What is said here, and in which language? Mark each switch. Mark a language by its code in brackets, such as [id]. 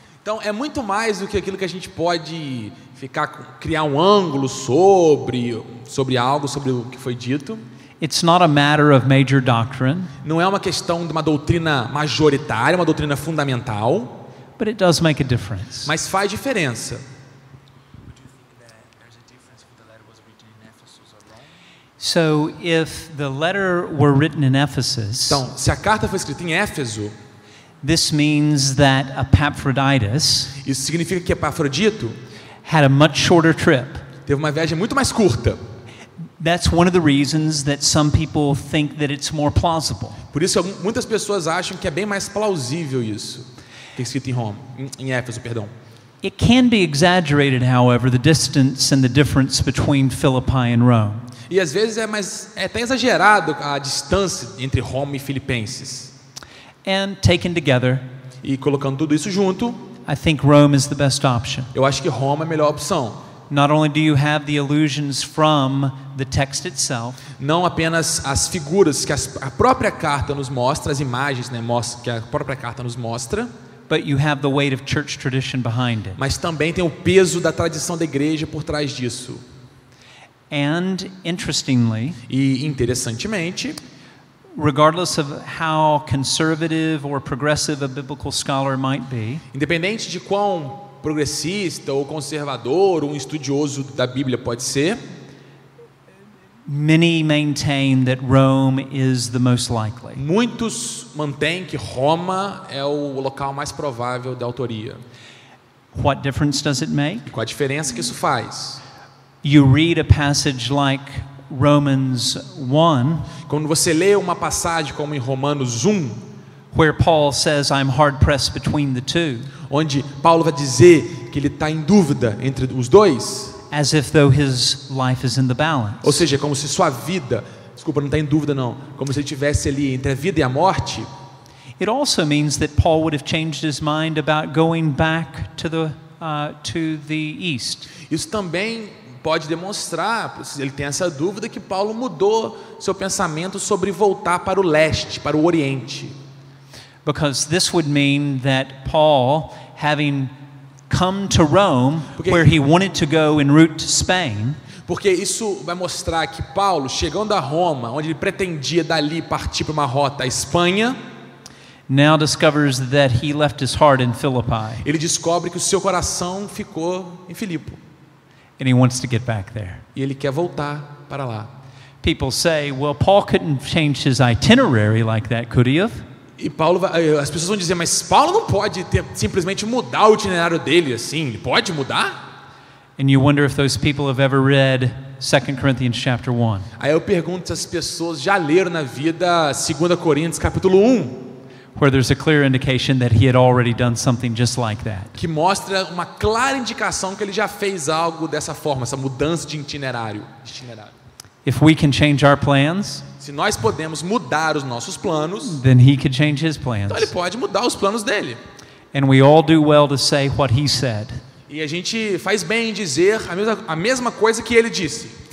[pt] Então é muito mais do que aquilo que a gente pode criar um ângulo sobre algo, sobre o que foi dito. [en] It's not a matter of major doctrine. [pt] Não é uma questão de uma doutrina majoritária, uma doutrina fundamental. [en] But it does make a difference. [pt] Mas faz diferença. [en] So if the letter were written in Ephesus, [pt] então, se a carta foi escrita em [en] this means that Epaphroditus, [pt] isso significa que Epafrodito, [en] had a much shorter trip. [pt] Teve uma viagem muito mais curta. [en] That's one of the reasons that some people think that it's more plausible. [pt] Por isso muitas pessoas acham que é bem mais plausível isso, que é escrito em Roma, em Éfeso, perdão. [en] It can be exaggerated, however, the distance and the difference between Philippi and Rome. [pt] E às vezes é até exagerado a distância entre Roma e Filipenses. [en] And taken together, [pt] E colocando tudo isso junto, [en] I think Rome is the best option. [pt] eu acho que Roma é a melhor opção. [en] Not only do you have the allusions from the text itself, [pt] Não apenas as figuras que a própria carta nos mostra, as imagens, né, que a própria carta nos mostra, [en] but you have the weight of church tradition behind it. [pt] mas também tem o peso da tradição da igreja por trás disso. [en] And interestingly, [pt] E interessantemente, [en] regardless of how conservative or progressive a biblical scholar might be, [pt] independente de quão progressista ou conservador ou um estudioso da Bíblia pode ser, [en] many maintain that Rome is the most likely. [pt] muitos mantêm que Roma é o local mais provável da autoria. [en] What difference does it make? [pt] E qual a diferença que isso faz? [en] You read a passage like Romans 1, [pt] Quando você lê uma passagem como em Romanos 1, [en] where Paul says, I'm hard pressed between the two, [pt] onde Paulo vai dizer que ele está em dúvida entre os dois, [en] as if though his life is in the balance. [pt] ou seja, como se sua vida, desculpa, não está em dúvida não, como se ele estivesse ali entre a vida e a morte. [en] It also means that Paul would have changed his mind about going back to the east. [pt] Isso também pode demonstrar, se ele tem essa dúvida, que Paulo mudou seu pensamento sobre voltar para o leste, para o oriente. [en] Because this would mean that Paul, having come to Rome, where he wanted to go en route to Spain, [pt] Porque isso vai mostrar que Paulo, chegando a Roma, onde ele pretendia dali partir para uma rota à Espanha, [en] now discovers that he left his heart in Philippi, [pt] ele descobre que o seu coração ficou em Filipe. [en] and he wants to get back there. [pt] E ele quer voltar para lá. [en] People say, well, Paul couldn't change his itinerary like that, could he have? [pt] E as pessoas vão dizer, mas Paulo não pode simplesmente mudar o itinerário dele assim, ele pode mudar? [en] And you wonder if those people have ever read 2 Corinthians chapter 1. [pt] Aí eu pergunto se as pessoas já leram na vida 2 Coríntios capítulo 1, [en] where there's a clear indication that he had already done something just like that. [pt] que mostra uma clara indicação que ele já fez algo dessa forma, essa mudança de itinerário. [en] If we can change our plans, [pt] Se nós podemos mudar os nossos planos, [en] then he could change his plans. [pt] então ele pode mudar os planos dele. [en] And we all do well to say what he said. [pt] E a gente faz bem em dizer a mesma coisa que ele disse.